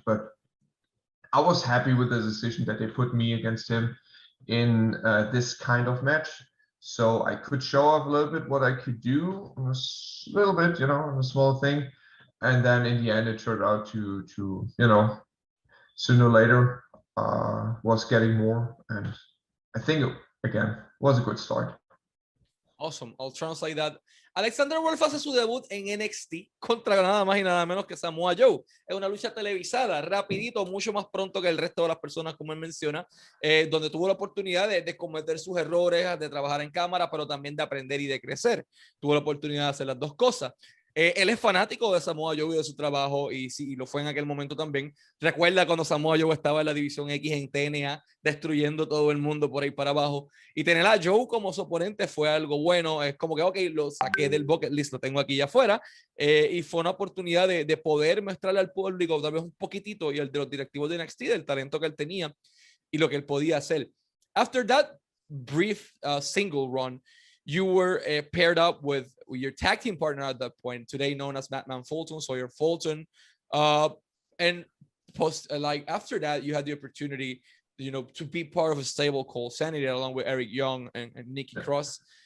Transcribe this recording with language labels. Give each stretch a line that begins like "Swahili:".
English: But I was happy with the decision that they put me against him in this kind of match, so I could show off a little bit what I could do, a little bit, you know, a small thing. And then in the end, it turned out to you know, sooner or later was getting more, and I think again was a good start. Awesome. I'll translate that.
Spanish: Alexander Wolfe hace su debut en NXT contra nada más y nada menos que Samoa Joe. Es una lucha televisada, rapidito, mucho más pronto que el resto de las personas, como él menciona, donde tuvo la oportunidad de cometer sus errores, de trabajar en cámara, pero también de aprender y de crecer. Tuvo la oportunidad de hacer las dos cosas. Él es fanático de Samoa Joe y de su trabajo, y sí, y lo fue en aquel momento también. Recuerda cuando Samoa Joe estaba en la división X en TNA, destruyendo todo el mundo por ahí para abajo, y tener a Joe como su oponente fue algo bueno. Es como que, ok, lo saqué del bucket list, lo tengo aquí ya afuera, y fue una oportunidad de poder mostrarle al público tal vez un poquitito, y el de los directivos de NXT, del talento que él tenía y lo que él podía hacer.
English: After that brief single run, you were paired up with your tag team partner at that point, today known as Madman Fulton, Sawyer Fulton. And like after that, you had the opportunity, you know, to be part of a stable called SAnitY along with Eric Young and Nikki Cross.